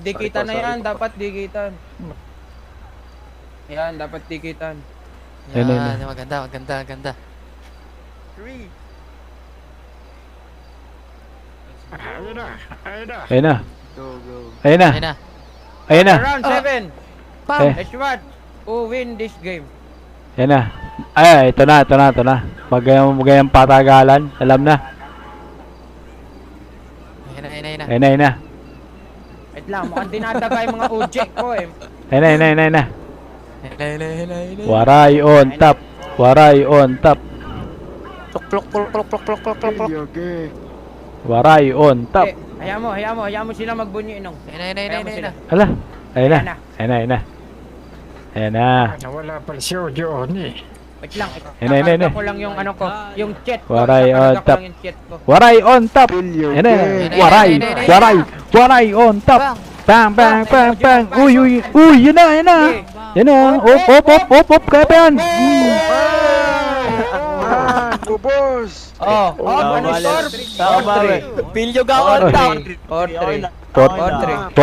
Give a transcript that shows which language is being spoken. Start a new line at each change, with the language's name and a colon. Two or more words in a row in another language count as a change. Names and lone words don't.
Filipino: dikitan na yan, dapat dikitan. Yan, dapat dikitan. Ayun, ayun, Yan, maganda, maganda, maganda. Ayun na, ayun na. Ayan na. Go, go. Ayan na. Ayun na. Ayan na.
English: Round 7. Eh, Let's what? Who win this game?
Filipino: ayan na. Ay, ito na, ito na, ito na. Magayang patagalan. Alam na. Ayun na, ayun na, ayun na. Ayan na, ayan na. Wait lang, mukhang dinadaga yung mga ujek ko eh. Ayan na, ayan na, ayan na, ayan na. Ayun na, ayun na, ayun na, ayun na.
English: Waray on top. Waray on top. Plok, plok, plok, plok, plok, plok, plok, plok, plok. Waray on top.
Filipino: Eh, hayaan mo sila magbunyi nung. Ayun na, ayun na, ayun na, ayun na. Hala. Ayan na. Ayan na. Ayan na, ayan na. Ayan na. Nawala pala si Ojo ni. Wait lang, Ayun na, ayun na, ayun na. kakarga ko lang yung ano ko, yung chat ko.
English: Waray
Filipino: Kakarga
English: on
Filipino: ko
English: top.
Filipino: lang yung chat ko.
English: Waray on top.
Filipino: Ayan na.
English: Waray. Waray. Waray on top.
Filipino: Bang, bang, bang, bang. Uy, uy. Uy, yan na, yan na. Yan na. Op. Kaya pa yan. Oh, ano score? Tama, 4-3. Pilyo ka
English: on top.
Filipino: 4-3. 4-3.